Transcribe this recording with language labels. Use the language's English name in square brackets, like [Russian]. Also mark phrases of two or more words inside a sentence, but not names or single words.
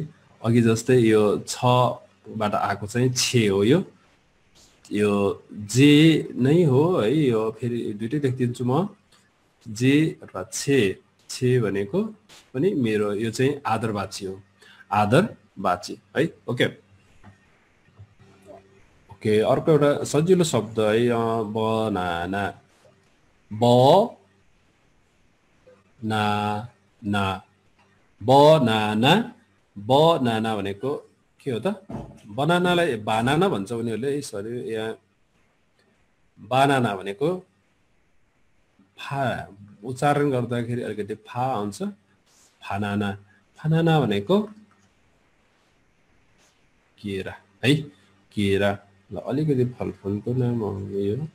[Nepali] अघि जस्तै यो छ बाट आएको चाहिँ छे हो, यो जे नै हो है। यो फेरि दुइटै लेखिदिन्छु म, जे अथवा छे। छे भनेको पनि मेरो यो चाहिँ आदरवाची हो आदरवाची है ओके ओके अर्को एउटा सजिलो शब्द है बनाना ब ना ना बनाना बनाना भनेको के हो त बनानालाई बानाना भन्छ उनीहरूले सरी यहाँ बानाना भनेको फा उच्चारण गर्दाखेरि अलिकति फा आउँछ फानाना फानाना भनेको केरा है केरा ल अलिकति फलफुलको नाम हो यो